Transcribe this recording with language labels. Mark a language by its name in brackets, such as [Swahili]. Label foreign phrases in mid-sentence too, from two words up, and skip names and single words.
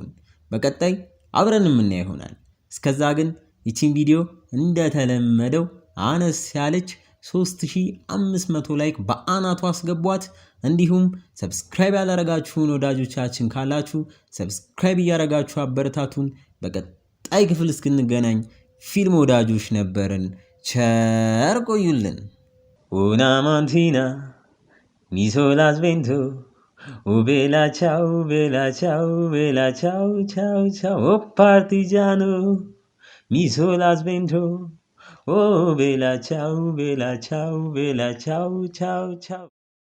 [Amharic] በቀጣይ አብረን የምናየው ይሆናል። እስከዛ ግን ይቺን ቪዲዮ እንደተለመደው አነስ ያለች 3500 ላይክ በአናቱ አስገቧት። እንዲሁም ሰብስክራይብ ያላረጋችሁን ወዳጆቻችን ካላችሁ ሰብስክራይብ እያረጋችሁ አበረታቱን። በቀጣይ ክፍል እስክንገናኝ ፊልም ወዳጆች ነበርን። ቸር ቆዩልን። [Italian] Una mattina mi sono svento, oh bella ciao, bella ciao, bella ciao, ciao, ciao, oh partigiano, mi sono svento, oh bella ciao, bella ciao, bella ciao, ciao, ciao.